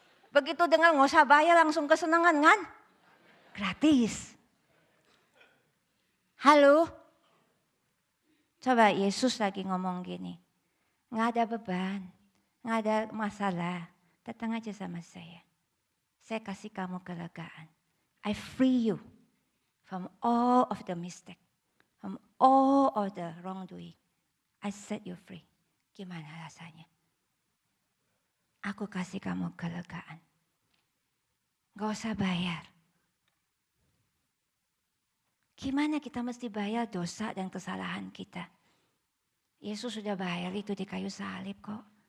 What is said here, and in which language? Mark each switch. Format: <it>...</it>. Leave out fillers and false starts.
<id>Begitu dengar nggak usah bayar langsung kesenangan kan? Gratis. Halo? Coba Yesus lagi ngomong gini. Nggak ada beban, nggak ada masalah. Datang aja sama saya. Saya kasih kamu kelegaan.</id> <en>I free you from all of the mistake. From all of the wrongdoing. I set you free.</en> <id>Gimana rasanya? Aku kasih kamu kelegaan. Gak usah bayar. Gimana kita mesti bayar dosa dan kesalahan kita? Yesus sudah bayar itu di kayu salib kok.</id>